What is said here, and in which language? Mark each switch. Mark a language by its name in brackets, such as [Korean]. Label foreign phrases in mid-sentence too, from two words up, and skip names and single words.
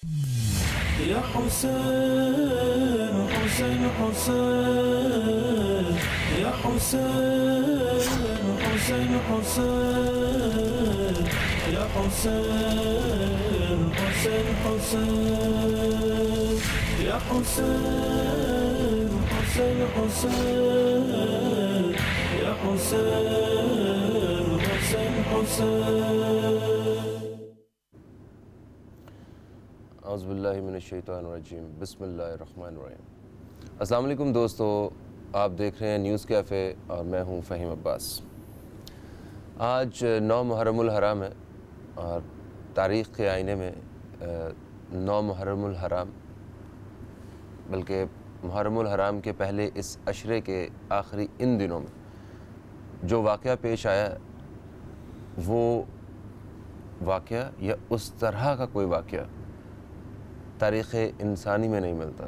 [Arabic] يا حسين حسين حسين يا حسين حسين حسين يا حسين حسين حسين يا حسين حسين حسين يا حسين حسين حسين اعوذ باللہ من الشیطان الرجیم بسم اللہ الرحمن الرحیم۔ [Urdu] السلام علیکم دوستو، آپ دیکھ رہے ہیں نیوز کیفے اور میں ہوں فہیم عباس۔ آج 9 محرم الحرام ہے اور تاریخ کے آئینے میں 9 محرم الحرام بلکہ محرم الحرام کے پہلے اس عشرے کے آخری ان دنوں میں جو واقعہ پیش آیا وہ واقعہ یا اس طرح کا کوئی واقعہ تاریخ انسانی میں نہیں ملتا۔